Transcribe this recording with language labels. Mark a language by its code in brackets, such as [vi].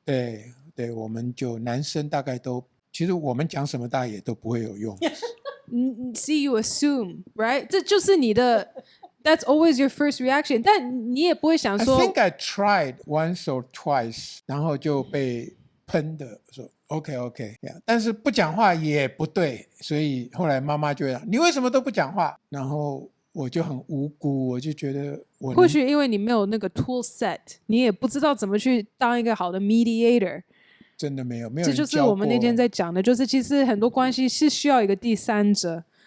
[zh] 对，我们就男生大概都，其实我们讲什么大家也都不会有用。 [en] See you assume, right？ [zh] 这就是你的 [en] ，That's always your first reaction。 [zh] 但你也不会想说 [en] I think I tried once or twice， [zh] 然后就被喷的说。 OK， 但是不讲话也不对，所以后来妈妈就讲你为什么都不讲话？然后我就很无辜，我就觉得或许因为你没有那个 tool set， 你也不知道怎么去当一个好的 mediator。真的没有这就是我们那天在讲的，就是其实很多关系是需要一个第三者，